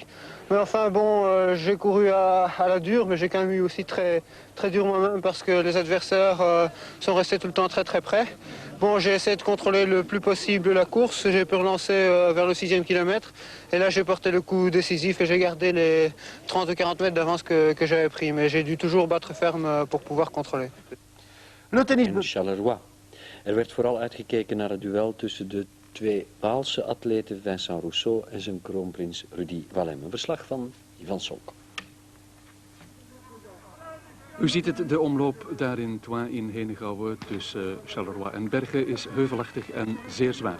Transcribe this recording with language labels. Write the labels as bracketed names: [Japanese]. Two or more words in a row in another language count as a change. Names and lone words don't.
[French] Mais enfin bon, j'ai couru à la dure, mais j'ai quand même eu aussi très dur moi-même parce que les adversaires sont restés tout le temps très près. Bon, j'ai essayé de contrôler le plus possible la course, j'ai pu relancer vers le 6e kilomètre. Et là j'ai porté le coup décisif et j'ai gardé les 30 ou 40 mètres d'avance que j'avais pris. Mais j'ai dû toujours battre ferme pour pouvoir contrôler. Le tennis in Charleroi. [Dutch] Werd vooral uitgekeken naar het duel tussen de twee Waalse atleten Vincent Rousseau en zijn kroonprins Rudy Wallem. Een verslag van Ivan Solk. U ziet het, de omloop daar in Thoin in Henegouwen tussen Charleroi en Bergen is heuvelachtig en zeer zwaar.